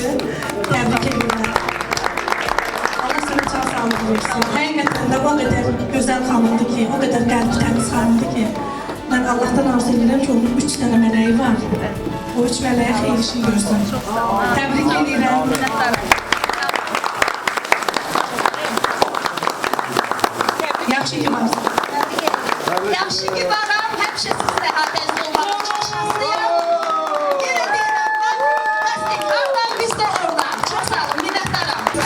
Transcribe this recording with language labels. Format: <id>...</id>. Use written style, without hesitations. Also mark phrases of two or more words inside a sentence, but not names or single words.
<tr>Tebrik ediyorum. Allah sana çok sağlık versin. Hakikaten de o kadar güzel hanımdı ki, o kadar kalbi temiz hanımdı ki, ben Allah'tan arzu ederim ki onun 3 tane meleği var.</tr> <az>O 3 meleğe xeyir işin görsün.</az> <tr>Tebrik ediyorum.</tr> <az>Yaxşı ki varsın. Yaxşı ki varam, həmişə sizlə hadəzdə olmağa çox şanslıyam. Yenə deyirəm, Mafkastik hardan biz də oradan. Çox sağ olun, minnətdaram.</az>